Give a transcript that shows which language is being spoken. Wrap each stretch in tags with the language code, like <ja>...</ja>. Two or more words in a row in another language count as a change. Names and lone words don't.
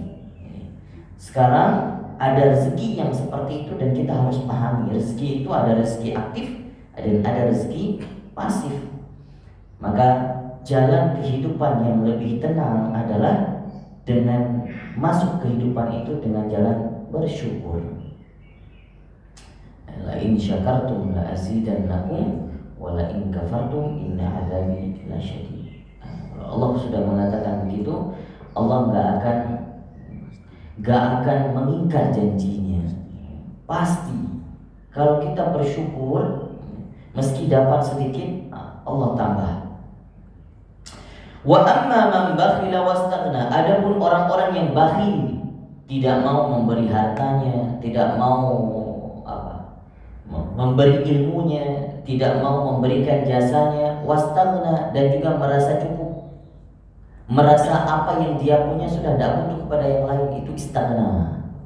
<id>Sekarang ada rezeki yang seperti itu dan kita harus pahami. Rezeki itu ada rezeki aktif dan ada rezeki pasif. Maka jalan kehidupan yang lebih tenang adalah dengan masuk kehidupan itu dengan jalan bersyukur.</id> <ar>لئن شكرتم لأزيدنكم ولئن كفرتم إن عذابي لشديد.</ar> <id>Allah sudah mengatakan begitu, Allah gak akan mengingkar janjinya. Pasti kalau kita bersyukur, meski dapat sedikit, Allah tambah.</id> <ar>وأما من بخل واستغنى,</ar> <id>adapun orang-orang yang bakhil, tidak mau memberi hartanya, tidak mau memberi ilmunya, tidak mau memberikan jasanya, wastaghna, dan juga merasa cukup, merasa apa yang dia punya sudah tidak butuh kepada yang lain, itu istaghna.</id>